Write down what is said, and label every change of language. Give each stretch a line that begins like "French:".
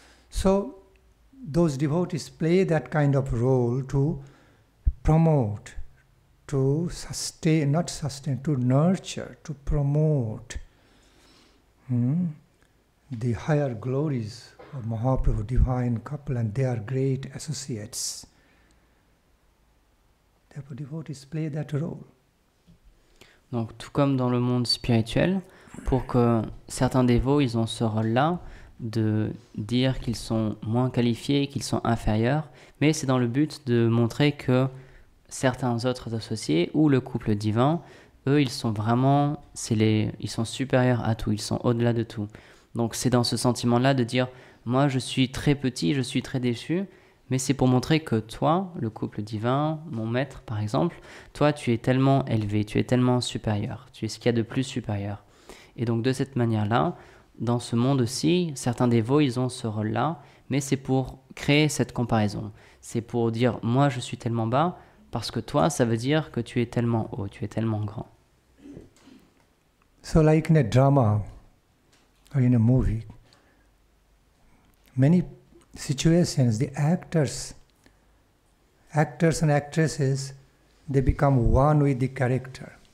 English: So those devotees play that kind of role to promote, to sustain, not sustain, to nurture, to promote the higher glories of Mahaprabhu divine couple, and they are great associates. Therefore, devotees play that role.
French: Donc, tout comme dans le monde spirituel, pour que certains dévots, ils ont ce rôle-là de dire qu'ils sont moins qualifiés, qu'ils sont inférieurs, mais c'est dans le but de montrer que certains autres associés ou le couple divin, eux, ils sont vraiment, ils sont supérieurs à tout, ils sont au-delà de tout. Donc, c'est dans ce sentiment-là de dire, moi, je suis très petit, je suis très déçu, mais c'est pour montrer que toi, le couple divin, mon maître par exemple, toi tu es tellement élevé, tu es tellement supérieur, tu es ce qu'il y a de plus supérieur. Et donc de cette manière-là, dans ce monde aussi, certains dévots, ils ont ce rôle-là, mais c'est pour créer cette comparaison. C'est pour dire, moi je suis tellement bas, parce que toi, ça veut dire que tu es tellement haut, tu es tellement grand.
English: So like in a drama or in a movie, many situations, the actors and actresses, they become one with the character.